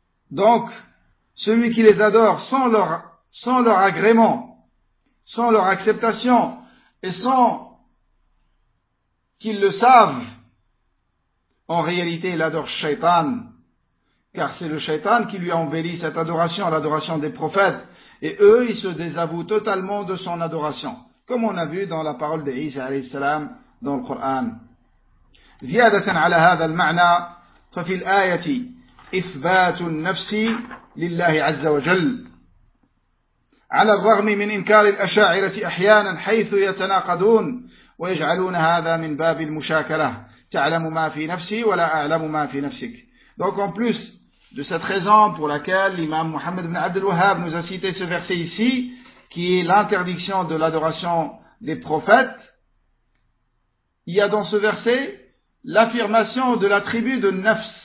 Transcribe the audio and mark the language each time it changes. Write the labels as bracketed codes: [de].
[fr] Donc, celui qui les adore sans leur agrément, sans leur acceptation et sans qu'ils le savent, en réalité, il adore Shaitan, car c'est le Shaitan qui lui a embelli cette adoration, l'adoration des prophètes, et eux, ils se désavouent totalement de son adoration, comme on a vu dans la parole de Isa alayhi salam dans le Coran. [ar] زيادة على هذا المعنى ففي الآية إثبات النفس لله عز وجل على الرغم من إنكار الأشاعرة أحيانا حيث يتناقضون ويجعلون هذا من باب المشاكلة تعلم ما في نفسي ولا أعلم ما في نفسك. [fr] Donc en plus de cette raison pour laquelle l'imam Mohammed ibn Abdul Wahhab nous a cité ce verset ici, qui est l'interdiction de l'adoration des prophètes, il y a dans ce verset l'affirmation de l'attribut de nafs.